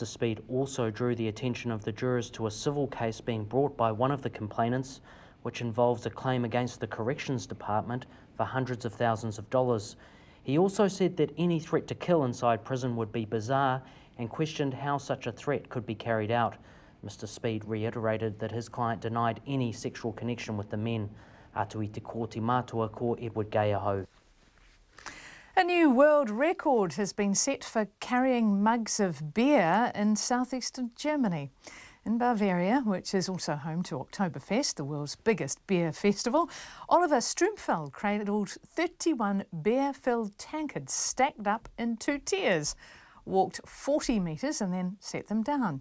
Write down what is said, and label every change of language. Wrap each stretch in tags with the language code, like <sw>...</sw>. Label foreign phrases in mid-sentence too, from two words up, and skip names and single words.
<en>Speed also drew the attention of the jurors to a civil case being brought by one of the complainants, which involves a claim against the Corrections Department for hundreds of thousands of dollars. He also said that any threat to kill inside prison would be bizarre and questioned how such a threat could be carried out. Mr. Speed reiterated that his client denied any sexual connection with the men.</en> <mi>Atu i te kōti mātua ko Edward Gay aho.</mi> <en>A new world record has been set for carrying mugs of beer in southeastern Germany. In Bavaria, which is also home to Oktoberfest, the world's biggest beer festival, Oliver Strumpfeld cradled 31 beer-filled tankards stacked up in 2 tiers, walked 40 metres and then set them down.</en>